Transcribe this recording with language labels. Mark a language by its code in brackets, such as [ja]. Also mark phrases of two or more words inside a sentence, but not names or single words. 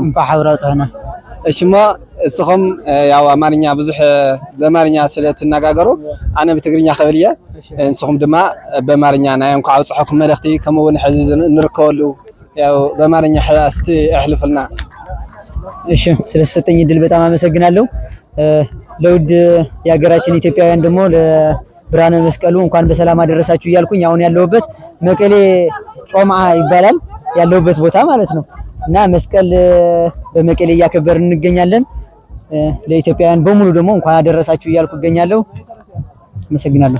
[ti] እንኳዕ ሓብራ በፅሕና እሺ ሞ እስኹም ያው አማርኛ ብዙሕ በአማርኛ ስለትነጋገሩ ኣነ ብትግርኛ ክብል እየ ንስኹም ድማ በአማርኛ ናይ እንኳዕ በፅሕኩም መልእኽቲ ከምኡውን ሕዚ ንርከበሉ ያው በአማርኛ እስቲ እሕልፍልና [am] እሺ ስለተሰጠኝ እድል በጣም አመሰግናለሁ ለውድ የሀገራችን ኢትዮጵያውያን ደግሞ ብርሃነ መስቀሉ እንኳን በሰላም አደረሳችሁ እያልኩኝ አሁን ያለውበት መቀሌ ጮምዓ ይባላል ያለውበት ቦታ ማለት ነው እና መስቀል በመቀሌ እያከበርን እንገኛለን ለኢትዮጵያውያን በሙሉ ደግሞ እንኳን አደረሳችሁ እያልኩ እገኛለሁ አመሰግናለሁ